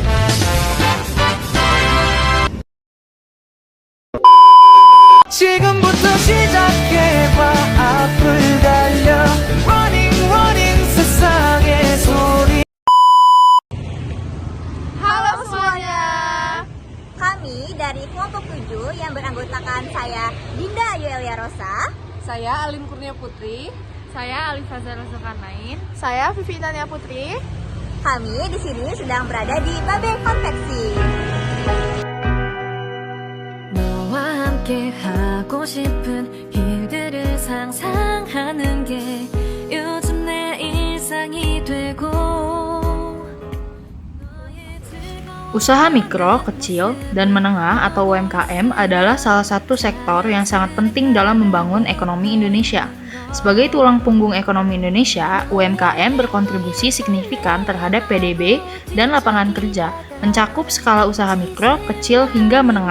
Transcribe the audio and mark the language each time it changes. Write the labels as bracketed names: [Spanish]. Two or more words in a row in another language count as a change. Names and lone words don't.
[Korean] 지금부터 시작해봐 앞을 달려 [English] Running running [Korean] 세상의 소리. [Indonesian] Halo semuanya, kami dari kelompok 7 yang beranggotakan saya Dinda Ayu Elia Rosa, saya Alim Kurnia Putri, saya Alif Fazal Zulkarnain, saya Vivi Tania Putri. kami di sini sedang berada di Babe Konveksi. [Korean] 너와 함께 하고 싶은 일들을 상상하는 게 요즘 내 일상이 되고. [Indonesian] Usaha mikro, kecil, dan menengah atau UMKM adalah salah satu sektor yang sangat penting dalam membangun ekonomi Indonesia. Sebagai tulang punggung ekonomi Indonesia, UMKM berkontribusi signifikan terhadap PDB dan lapangan kerja, mencakup skala usaha mikro, kecil, hingga menengah.